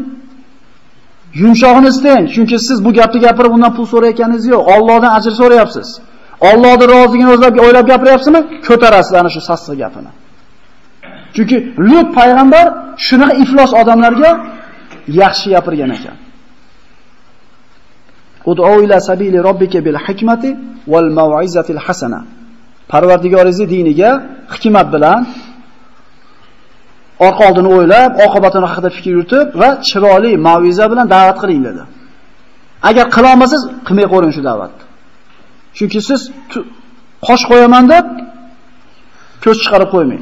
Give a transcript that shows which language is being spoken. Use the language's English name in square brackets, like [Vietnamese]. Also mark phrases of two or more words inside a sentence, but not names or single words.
[Uzbek] Yumshog'ini istang, chunki siz bu gapni gapirib undan pul so'rayotganingiz yo'q. Allohdan ajr so'rayapsiz. Allohning roziligini o'zlab o'ylab gapiryapsizmi? Ko'tarasiz ana shu sassiq gapini. Chunki Lut payg'ambar shunaqa iflos odamlarga yaxshi gapirgan ekan. [Arabic] ادع إلى سبيل ربك بالحكمة والموعظة الحسنة. [Uzbek] Parvardigoringiz diniga hikmat bilan orqa oldini o'ylab, oqibatini haqida fikr yuritib va chiroyli mau'iza bilan da'vat qiling dedi. Agar qila olmasangiz, qilmay qo'ying shu da'vatni. Chunki siz qosh qo'yaman deb ko'z chiqarib qo'ymang.